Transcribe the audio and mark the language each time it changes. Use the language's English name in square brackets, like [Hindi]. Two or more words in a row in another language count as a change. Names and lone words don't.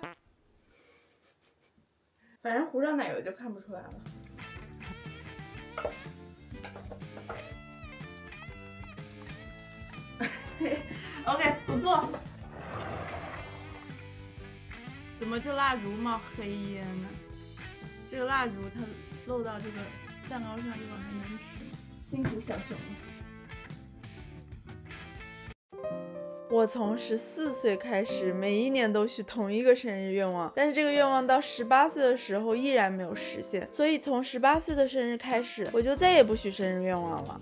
[Chinese] 反正糊上奶油就看不出來了。OK， 不做。怎麼這蠟燭冒黑煙呢？這個蠟燭它漏到這個蛋糕上，一會兒還能吃。辛苦小熊了。我從14歲開始，每一年都許同一個生日願望，但是這個願望到18歲的時候依然沒有實現，所以從18歲的生日開始，我就再也不許生日願望了。